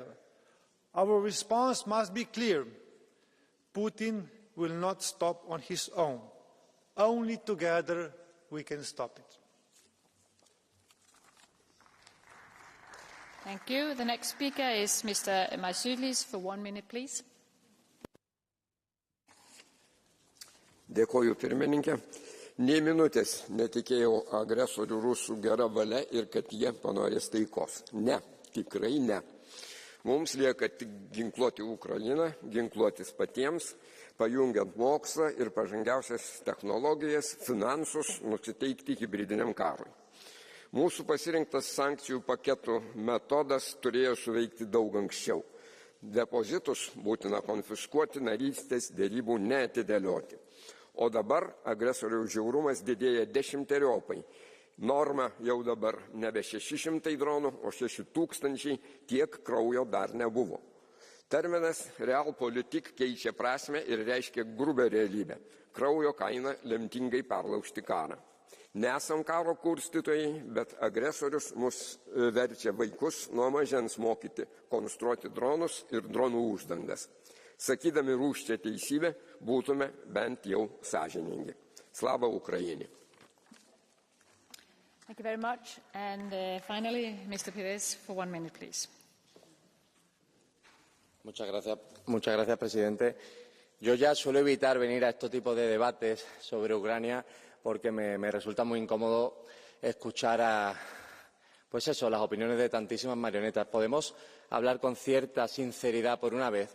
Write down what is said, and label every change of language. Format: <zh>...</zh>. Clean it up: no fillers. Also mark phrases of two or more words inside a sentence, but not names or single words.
<en>Our response must be clear. Putin will not stop on his own. Only together we can stop it. Thank you. The next speaker is Mr. Masiulis for 1 minute, please.</en> <lt>Dėkoju pirmininkė. Nė minutės netikėjau agresorių rusų gera valia ir kad jie panorės taikos. Ne, tikrai ne. Mums lieka tik ginkluoti Ukrainą, ginkluotis patiems, pajungiant mokslą ir pažangiausias technologijas, finansus, nusiteikti hibridiniam karui. Mūsų pasirinktas sankcijų paketų metodas turėjo suveikti daug anksčiau. Depozitus būtina konfiskuoti, narystės dėrybų neatidėlioti. O dabar agresoriaus žiaurumas didėja 10-eriopai. Norma jau dabar nebe 600 dronų, o 6000, tiek kraujo dar nebuvo. Terminas realpolitik keičia prasmę ir reiškia grubę realybę. Kraujo kaina lemtingai perlaužti karą. Nesam karo kurstytojai, bet agresorius mus verčia vaikus nuo mažens mokyti, konstruoti dronus ir dronų uždangas. Sakydami rūsčią teisybę, būtume bent jau sąžiningi.</lt> <uk>Слава Україні.</uk> <en>Thank you very much. And finally, Mr. Pires, for 1 minute, please.</en> <es>Muchas gracias, presidente. Yo ya suelo evitar venir a este tipo de debates sobre Ucrania porque me resulta muy incómodo escuchar las opiniones de tantísimas marionetas. Podemos hablar con cierta sinceridad por una vez.</es>